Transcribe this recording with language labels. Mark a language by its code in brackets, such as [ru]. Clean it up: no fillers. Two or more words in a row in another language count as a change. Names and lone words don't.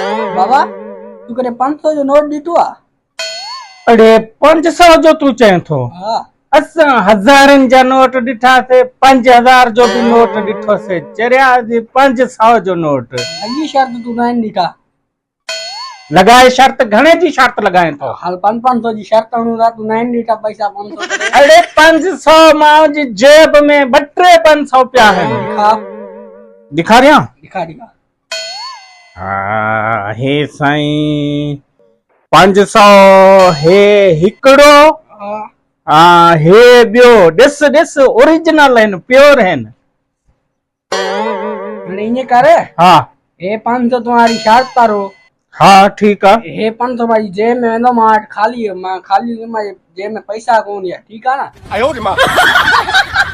[sd] बाबा तू करे 500 जो नोट दीटो आ? अरे 500 जो तू चए थो? हाँ असां हज़ारनि जा नोट ॾिठा से 5000 जो भी नोट ॾिठो से चरिया 500 जो नोट लगी शर्त तू ना दीठा लगाए शर्त घणे जी शर्त लगाए थो? हाल 500 जी शर्त हूंदा तू ना दीठा पैसा 500 करे अरे 500 मां जी जेब में 2-3 500 पिया आहिनि। दिखा ॾेखारियां? दिखा दिखा हा हे साईं 500 हे हिकिड़ो हाँ हा हे ॿियो ॾिस ॾिस ओरिजिनल आहिनि प्योर आहिनि। हाणे ईअं कर हा हे 500 तुम्हारी शर्त तारो हा ठीकु आहे। हे 500 भाई जेब में वेंदो मां वटि खाली मां जेब में पैसा कोन है [ur] ठीक है ना।